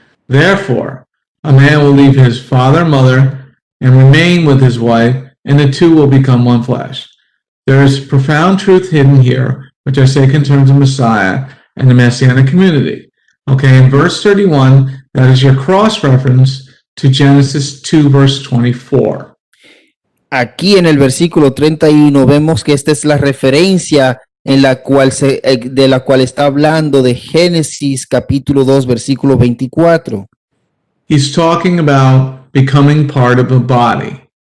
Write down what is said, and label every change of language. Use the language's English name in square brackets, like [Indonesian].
[English] Therefore, a man will leave his father and mother and remain with his wife, and the two will become one flesh. There is profound truth hidden here, which I say concerns the Messiah and the Messianic community. Okay, in verse 31, that is your cross-reference to Genesis 2, verse 24. [Spanish] Aquí en el versículo 31 vemos que esta es la referencia en la cual de la cual está hablando de Génesis capítulo 2 versículo 24. [English] He's talking about becoming part of a body.